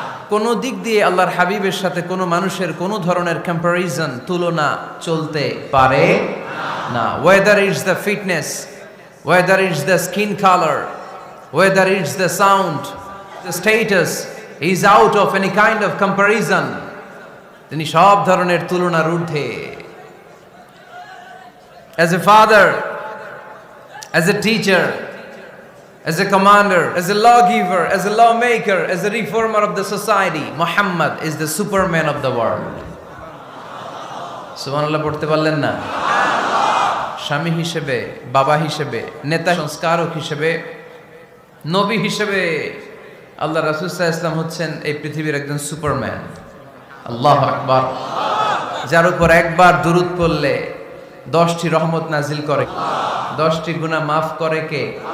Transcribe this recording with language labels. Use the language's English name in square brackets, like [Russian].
[Bangla] কোন দিক দিয়ে আল্লাহর হাবিবের সাথে কোনো মানুষের কোনো ধরনের কম্প্যারিজন তুলনা চলতে পারে না। [English] Whether it's the fitness, whether it's the skin colour, whether it's the sound, the status is out of any kind of comparison. [Bangla] তিনি সব ধরনের তুলনার ঊর্ধ্বে। [English] As a father, as a teacher, as a commander, as a lawgiver, as a lawmaker, as a reformer of the society, Muhammad is the superman of the world. [Bangla] সুবহানাল্লাহ পড়তে পারলেন না? স্বামী হিসেবে, বাবা হিসেবে, নেতা সংস্কারক হিসেবে, নবী হিসেবে আল্লাহ রাসূল সাল্লাল্লাহু আলাইহি ওয়াসাল্লাম হচ্ছেন এই পৃথিবীর একজন সুপারম্যান। আল্লাহু আকবার। যার উপর একবার দুরূদ পড়লে 10টি রহমত নাজিল করে, 10টি গুনাহ মাফ করে কে?